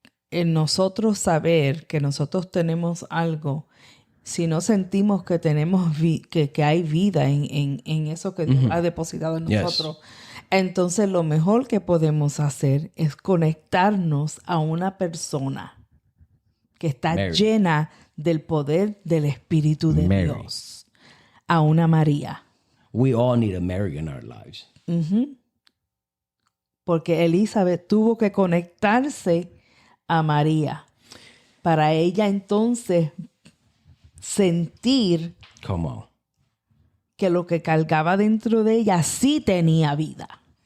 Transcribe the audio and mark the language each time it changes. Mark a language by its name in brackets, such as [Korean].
[Spanish] en nosotros saber que nosotros tenemos algo, si no sentimos que tenemos que hay vida en eso que Dios ha depositado en nosotros, entonces lo mejor que podemos hacer es conectarnos a una persona que está llena del poder del Espíritu de Dios, a una María. [English] We all need a Mary in our lives. [Spanish] Porque Elizabeth tuvo que conectarse a María para ella entonces sentir que lo que cargaba dentro de ella sí tenía vida.